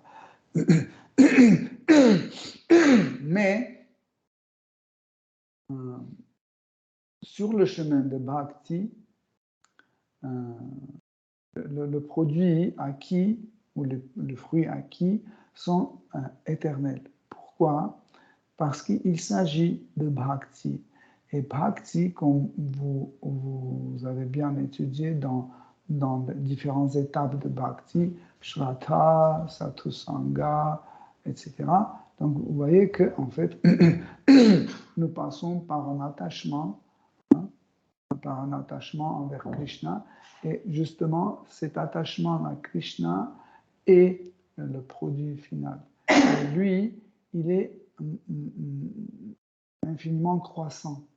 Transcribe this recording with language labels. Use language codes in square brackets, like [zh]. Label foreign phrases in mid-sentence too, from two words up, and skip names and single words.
[fr] Mais, sur le chemin de bhakti, le produit acquis ou le fruit acquis sont éternels. Pourquoi? Parce qu'il s'agit de bhakti. Et bhakti, comme vous avez bien étudié dans différentes étapes de bhakti, [sa] shraddha, satusanga, [fr] etc. Donc vous voyez que en fait, nous passons par un attachement, envers Krishna. Et justement, cet attachement à Krishna est le produit final. Et lui, il est infiniment croissant.